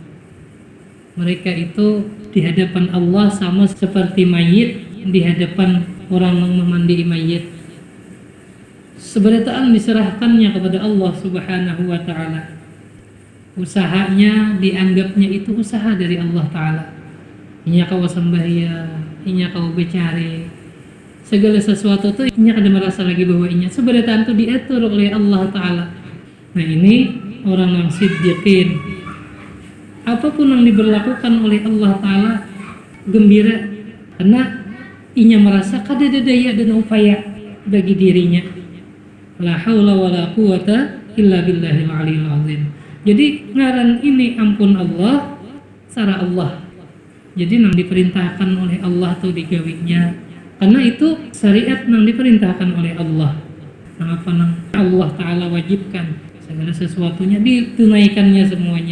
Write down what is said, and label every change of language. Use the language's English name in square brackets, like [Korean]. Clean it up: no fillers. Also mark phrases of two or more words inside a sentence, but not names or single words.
[Banjar] Mereka itu di hadapan Allah sama seperti mayit di hadapan orang yang memandai mayit. Seberataan diserahkannya kepada Allah [Arabic] سبحانه وتعالى. [Banjar] Usahanya dianggapnya itu usaha dari Allah Ta'ala. Inya kau sembahyang, inya kau bercari, segala sesuatu tuh inya kada merasa lagi bahwa inya seberataan itu diatur oleh Allah Ta'ala. Nah ini orang yang siddiqin, apapun yang diberlakukan oleh Allah Ta'ala gembira, karena inya merasa kada ada daya dan upaya bagi dirinya. [Arabic] لا حول ولا قوة إلا بالله العلي العظيم. [Banjar] Jadi ngaran ini ampun Allah, sara Allah. Jadi nang diperintahkan oleh Allah tuh digawinya, karena itu syariat nang diperintahkan oleh Allah. Nang apa nang Allah Ta'ala wajibkan, segala sesuatunya ditunaikannya semuanya.